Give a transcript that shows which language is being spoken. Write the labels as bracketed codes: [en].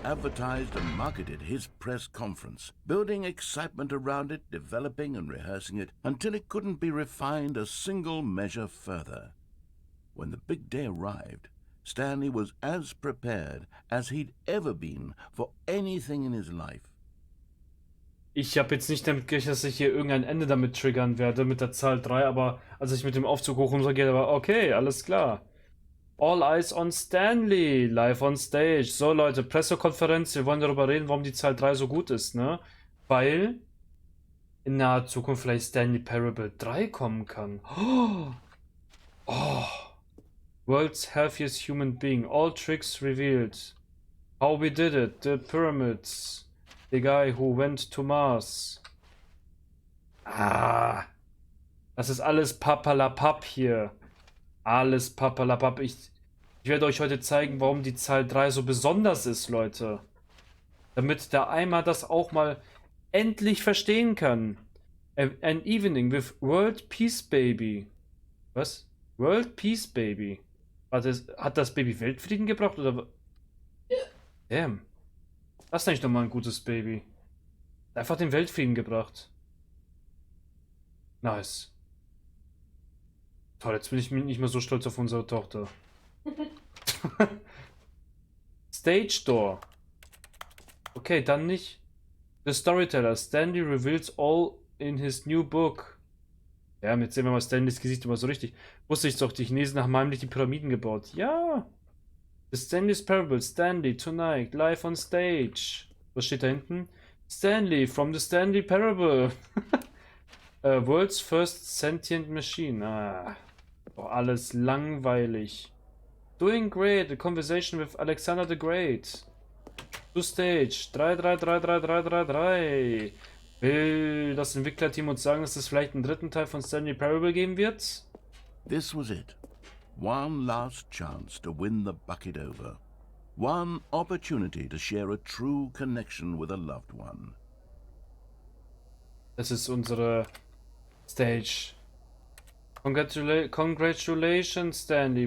[en] he advertised and marketed his press conference, building excitement around it, developing and rehearsing it, until it couldn't be refined a single measure further. When the big day arrived, Stanley was as prepared as he'd ever been for anything in his life. [de] Ich habe jetzt nicht damit gerechnet, dass ich hier irgendein Ende damit triggern werde, mit der Zahl 3, aber als ich mit dem Aufzug hoch und so gehe, war okay, alles klar. [en] All eyes on Stanley, live on stage. [de] So Leute, Pressekonferenz, wir wollen darüber reden, warum die Zahl 3 so gut ist, ne? Weil in naher Zukunft vielleicht Stanley Parable 3 kommen kann. Oh. [en] World's healthiest human being, all tricks revealed. How we did it, the pyramids, the guy who went to Mars. [de] Das ist alles Papalapap hier. Alles papalapap. Ich werde euch heute zeigen, warum die Zahl 3 so besonders ist, Leute. Damit der Eimer das auch mal endlich verstehen kann. [en] An evening with World Peace Baby. [de] Was? [en] World Peace Baby. [de] Hat das Baby Weltfrieden gebracht oder? [en] Damn. [de] Das ist nicht nochmal ein gutes Baby. Einfach den Weltfrieden gebracht. Nice. Toll, jetzt bin ich nicht mehr so stolz auf unsere Tochter. [en] Stage Door. [de] Okay, dann nicht. [en] The Storyteller. Stanley reveals all in his new book. [de] Ja, jetzt sehen wir mal Stanleys Gesicht immer so richtig. Wusste ich doch, die Chinesen haben heimlich die Pyramiden gebaut. Ja. [en] The Stanley's Parable. Stanley tonight live on stage. [de] Was steht da hinten? [en] Stanley from the Stanley Parable. World's first sentient machine. Ah. [de] Oh, alles langweilig. [en] Doing great. A conversation with Alexander the Great. To stage. 3. [de] Will das Entwicklerteam uns sagen, dass es vielleicht einen dritten Teil von Stanley Parable geben wird? [en] This was it. One last chance to win the bucket over. One opportunity to share a true connection with a loved one. [de] Das ist unsere Stage. [en] Congratulations, Stanley.